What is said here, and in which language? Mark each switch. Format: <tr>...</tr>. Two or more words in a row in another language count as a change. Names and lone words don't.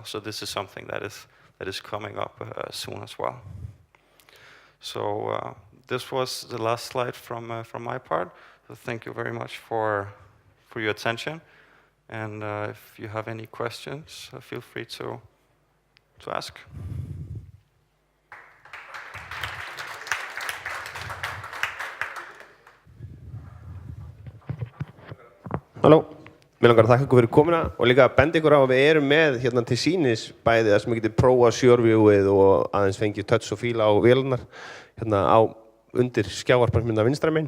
<en>So this is something that is coming up soon as well. So this was the last slide from my part. So thank you very much for your attention, and if you have any questions, feel free to ask.</en> <is>Halló, mér langar að þakka ykkur fyrir komuna og líka að benda ykkur á að við erum með hérna til sýnis bæði það sem við getum prófað sjórvíuð og aðeins fengið touch og fíla á vélarnar hérna á undir skjávarpansmynda vinstra megin.</is>